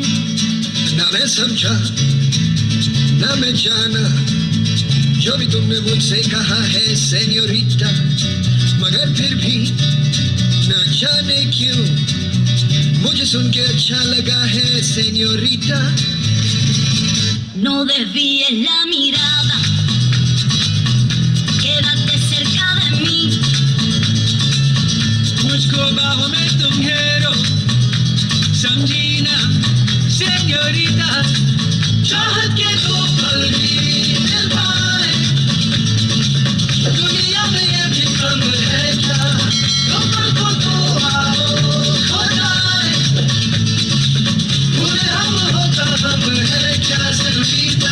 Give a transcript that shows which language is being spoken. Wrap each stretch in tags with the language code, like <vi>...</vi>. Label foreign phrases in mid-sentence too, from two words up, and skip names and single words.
<hi>ना मैं समझा ना मैं जाना जो भी तुमने मुझसे कहा है सेन्योरिटा, मगर फिर भी ना जाने क्यों मुझे सुन के अच्छा लगा है सेन्योरिटा.</hi> <es>No desvíes la mirada, quédate cerca de mí.</es> <hi>मुझको बाहों में तुम घेरो समझी ना सेन्योरिटा. चाहत के दो पल भी मिल पाए दुनिया में ये भी कम है क्या, कमर को तो आओ खो जाए पूरे हम होता हम है क्या सेन्योरिटा.</hi>